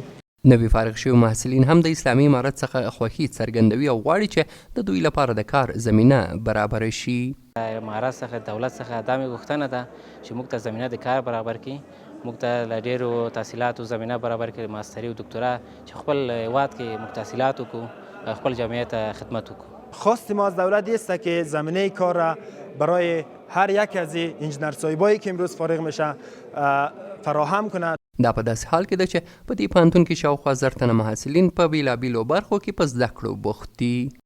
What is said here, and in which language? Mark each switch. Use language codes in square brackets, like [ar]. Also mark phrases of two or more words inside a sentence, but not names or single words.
[ps] نوی فارغ شوي محصلین هم د اسلامي امارت څخه خوښي څرګندوي او غواړي چې د دوی لپاره د کار زمینه برابره شي. امارت څخه دولت څخه دا مې غوښتنه ده چې موږ ته زمینه د کار برابر کړي، موږ ته له ډېرو تحصیلاتو زمینه برابر کړي، ماستري او دکترا، چې خپل هیواد کې موږ تحصیلات وکړو، خپل جامعه ته خدمت وکړو. [fa] خواست ما از دولت است که زمینه کار را برای هر یک از انجینر صاحبایی که امروز فارغ میشه فراهم کنه. [ps] دا په داسې حال کې ده چې په دې پوهنتون کې شاوخوا 1000 تنه محصلین په بیلابیلو برخو کې په زده کړو بوخت دي.